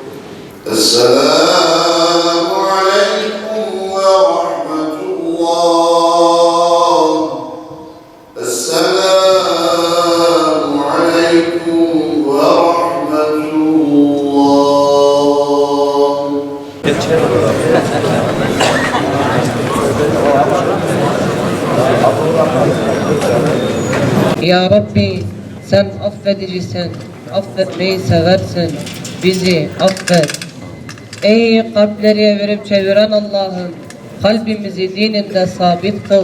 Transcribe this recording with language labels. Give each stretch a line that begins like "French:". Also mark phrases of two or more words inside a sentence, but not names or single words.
Arabic: السلام عليكم ورحمة الله. السلام عليكم ورحمة الله.
Turkish: Ya Rabbi, sen affedicisin, affetmeyi seversin, bizi affet. Ey kalpleri verip çeviren Allah'ım, kalbimizi dininde sabit kıl.